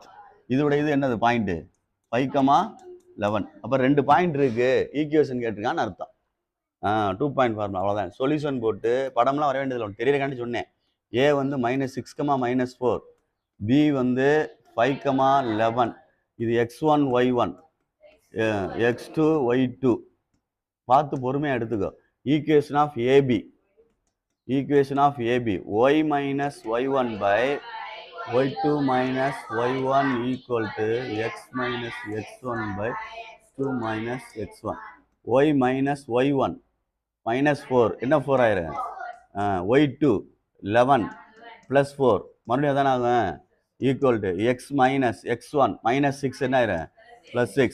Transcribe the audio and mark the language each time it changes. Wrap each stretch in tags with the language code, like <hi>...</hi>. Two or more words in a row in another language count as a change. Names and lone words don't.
<ta>இதோட இது என்னது பாயிண்ட்டு 5,11. அப்போ 2 பாயிண்ட் இருக்குது, ஈக்குவேஷன் கேட்டிருக்கான்னு அர்த்தம். 2</ta> <en>point formula,</en> <ta>அவ்வளோதான். சொல்யூஷன் போட்டு படம்லாம் வர வேண்டியதில்லை, ஒன்று தெரியறக்காண்டி சொன்னேன். ஏ வந்து -6, -4, பி வந்து 5,11. இது x1 y1 x2 y2. பார்த்து பொறுமையாக எடுத்துக்கோ.</ta> <en>equation of AB, equation of AB y minus y1 by y2 minus y1 equal to x minus x1 by 2 minus x1. y minus y1</en> <ta>-4 என்ன 4 ஆயிரும், y2 11 ப்ளஸ் 4 மறுபடியும் தானே ஆகும்,</ta> <en>equal to x minus x1</en> <ta>-6 என்ன ஆயிரும் +6.</ta>